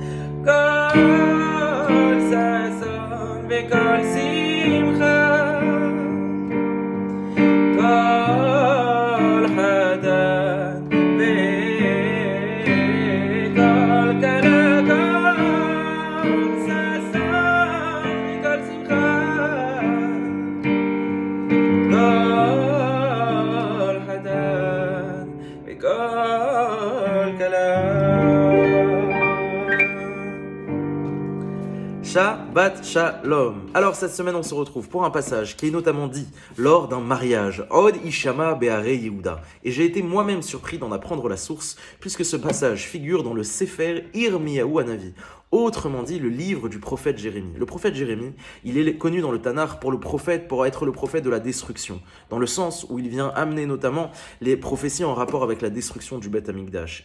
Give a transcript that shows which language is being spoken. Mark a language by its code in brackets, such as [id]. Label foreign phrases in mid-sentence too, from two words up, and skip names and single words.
[he] כל ששון וכל שמחה, כל חתן וכל כלה, כל ששון וכל שמחה, כל חתן וכל כלה. שבת שלום. [fr] Alors cette semaine on se retrouve pour un passage qui est notamment dit lors d'un mariage, [he] עוד ישמע בערי יהודה. [fr] Et j'ai été moi-même surpris d'en apprendre la source puisque ce passage figure dans le Sefer Yirmiyahu Hanavi. Autrement dit, le livre du prophète Jérémie. Le prophète Jérémie, il est connu dans le Tanakh pour être le prophète de la destruction, dans le sens où il vient amener notamment les prophéties en rapport avec la destruction du Beth Amikdash.